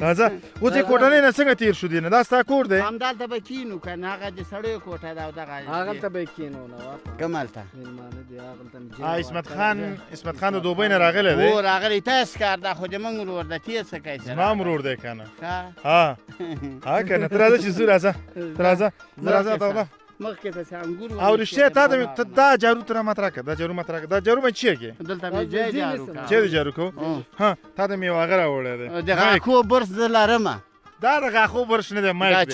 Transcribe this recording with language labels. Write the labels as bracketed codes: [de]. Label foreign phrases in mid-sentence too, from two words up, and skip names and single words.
[ps] راځه اوس یې کوټنۍ نه څنګه تېر شو دی نه دا ستا کور دی همدلته به کینو که نه هغه د سړیو کوټه ده او هغلته دغه به یې کښېنو نواب کوم هلته مېلمانه دي هغلته مې اسمت خان د دوبۍ نه راغلی دی هو راغلی تاسو کار دا خو د موږ ورور د تېر څه کوي سره زما مرور دی که نه ښه. ها ها که نه ته راځه چې ځو راځه ته راځه زه راځه ته ولا مخکې ته چې انګور او رښتیا تا ته دا جارو ته را ماته راکړه دا جارو ماته راکړه دا جارو باندې چی کې دلته مې ځای جارو کا چیرې جارو کو او. ها تا ته مې واغه راوړی دی د غاښو برس زه لرمه دا د غاښو برش نه دی دا مایک